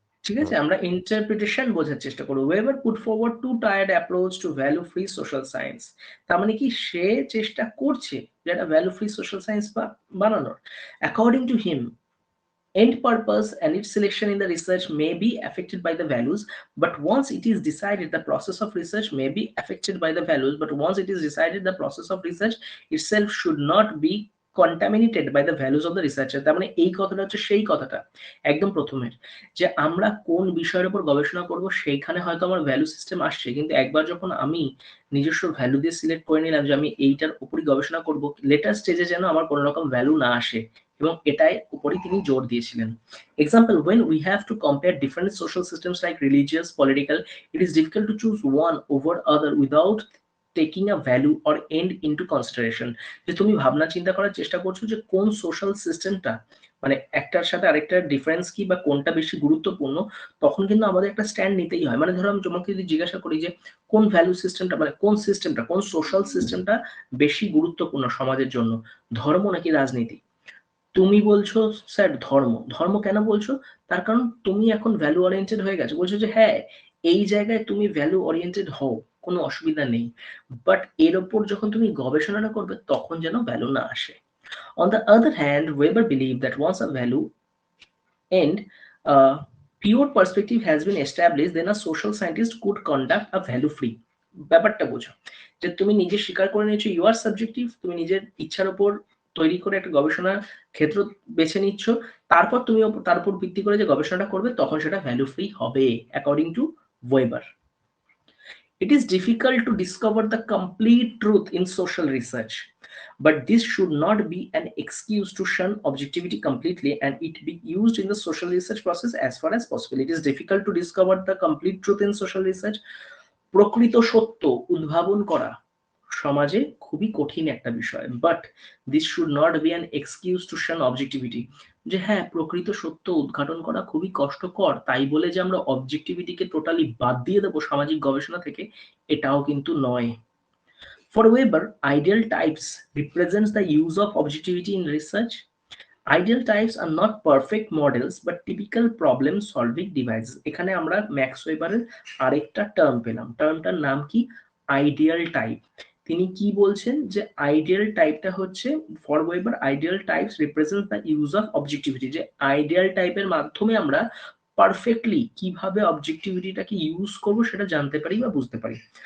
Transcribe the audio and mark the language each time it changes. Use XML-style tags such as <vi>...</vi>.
<bn>ঠিক আছে, আমরা ইন্টারপ্রিটেশন বোঝার চেষ্টা করব।</bn> <en>Weber put forward two tiered approach to value free social science.</en> <bn>তার মানে কি সে চেষ্টা করছে যে একটা ভ্যালু ফ্রি সোশ্যাল সায়েন্স বানানোর।</bn> <en>According to him, end purpose and its selection in the research may be affected by the values, but once it is decided the process of research may be affected by the values, but once it is decided the process of research itself should not be contaminated by the values of the researcher।</en> <bn>তার মানে এই কথাটা হচ্ছে সেই কথাটা একদম প্রথমের, যে আমরা কোন বিষয়ের উপর গবেষণা করব সেইখানে হয়তো আমার ভ্যালু সিস্টেম আসছে, কিন্তু একবার যখন আমি নিজস্ব ভ্যালু দিয়ে সিলেক্ট করে নিলাম যে আমি এইটার উপরই গবেষণা করব, লেটার স্টেজে যেন আমার কোনো রকম ভ্যালু না আসে, এবং এটাই উপরই তিনি জোর দিয়েছিলেন।</bn> <en>Example, when we have to compare different social systems like religious, political, it is difficult to choose one over other without taking a value or end into consideration।</en> <bn>যে তুমি ভাবনা চিন্তা করার চেষ্টা করছো যে কোন সোশ্যাল সিস্টেমটা মানে একটার সাথে আরেকটার ডিফারেন্স কি বা কোনটা বেশি গুরুত্বপূর্ণ, তখন কিন্তু আমাদের একটা স্ট্যান্ড নিতেই হয়। মানে ধরো আমি তোমাকে যদি জিজ্ঞাসা করি যে কোন ভ্যালু সিস্টেমটা মানে কোন সোশ্যাল সিস্টেমটা বেশি গুরুত্বপূর্ণ সমাজের জন্য, ধর্ম নাকি রাজনীতি, তুমি বলছো স্যার ধর্ম। ধর্ম কেন বলছো? তার কারণ তুমি এখন ভ্যালু ওরিয়েন্টেড হয়ে গেছো, বলছো যে হ্যাঁ এই জায়গায় তুমি ভ্যালু ওরিয়েন্টেড হও, কোনো অসুবিধা নেই, বাট এর ওপর যখন তুমি গবেষণাটা করবে তখন যেন ভ্যালু না আসে।</bn> <en>On the other hand, Weber believed that once a value and pure perspective has been established, then a social scientist could conduct a value free।</en> <bn>ব্যাপারটা বোঝো, যে তুমি নিজে স্বীকার করে নিয়েছো</bn> <en>you are subjective,</en> <bn>তুমি নিজের ইচ্ছার উপর তৈরি করে একটা গবেষণার ক্ষেত্র বেছে নিচ্ছ, তারপর তুমি তার উপর ভিত্তি করে যে গবেষণাটা করবে তখন সেটা ভ্যালু ফ্রি হবে,</bn> <en>According to Weber. It is difficult to discover the complete truth in social research, but this should not be an excuse to shun objectivity completely, and it be used in the social research process as far as possible. It is difficult to discover the complete truth in social research,</en> <bn>প্রকৃত সত্য উদ্ভাবন করা সমাজে খুবই কঠিন একটা বিষয়,</bn> <en>But this should not be an excuse to shun objectivity.</en> <bn>যে হ্যাঁ, প্রকৃত সত্য উদ্ঘাটন করা খুবই কষ্টকর, তাই বলে যে আমরা অবজেক্টিভিটিকে টোটালি বাদ দিয়ে দেবো সামাজিক গবেষণা থেকে, এটাও কিন্তু নয়।</bn> <en>For Weber, ideal types represents the use of objectivity in research. Ideal types are not perfect models but typical problem solving devices.</en> <bn>এখানে আমরা ম্যাক্স ওয়েবারের আরেকটা টার্ম পেলাম, টার্মটার নাম কি? Ideal type. তিনি কি বলছেন যে আইডিয়াল টাইপটা হচ্ছে,</bn> <en>for Weber ideal types represent the use of objectivity,</en> <bn>যে আইডিয়াল টাইপের মাধ্যমে আমরা পারফেক্টলি কিভাবে অবজেক্টিভিটিটাকে ইউজ করবো সেটা জানতে পারি বা বুঝতে পারি।</bn>